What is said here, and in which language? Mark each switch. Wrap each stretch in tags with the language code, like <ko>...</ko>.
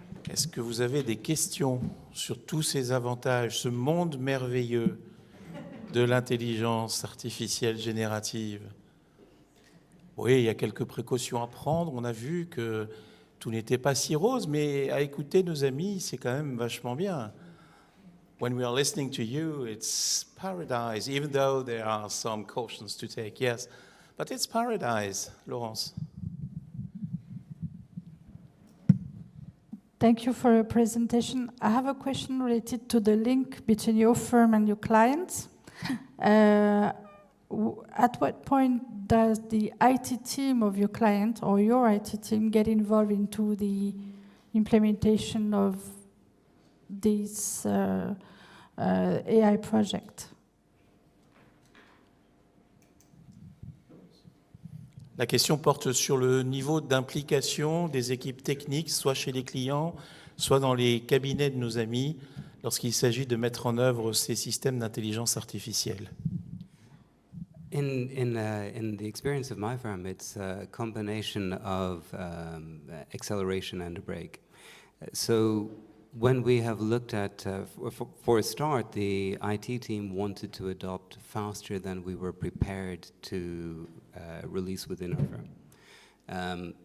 <fr>Est-ce que vous avez des questions sur tous ces avantages, ce monde merveilleux de l'intelligence artificielle générative? Oui, il y a quelques précautions à prendre. On a vu que tout n'était pas si rose, mais à écouter nos amis, c'est quand même vachement bien.</fr> <en>When we are listening to you, it's paradise, even though there are some cautions to take, yes. But it's paradise, Laurence. Thank you for your presentation. I have a question related to the link between your firm and your clients. At what point does the IT team of your client or your IT team get involved into the implementation of this AI project?</en> <fr>La question porte sur le niveau d'implication des équipes techniques, soit chez les clients, soit dans les cabinets de nos amis, lorsqu'il s'agit de mettre en œuvre ces systèmes d'intelligence artificielle.</fr> <en>In the experience of my firm, it's a combination of acceleration and a brake. So when we have looked at, for a start, the IT team wanted to adopt faster than we were prepared to release within our firm.</en>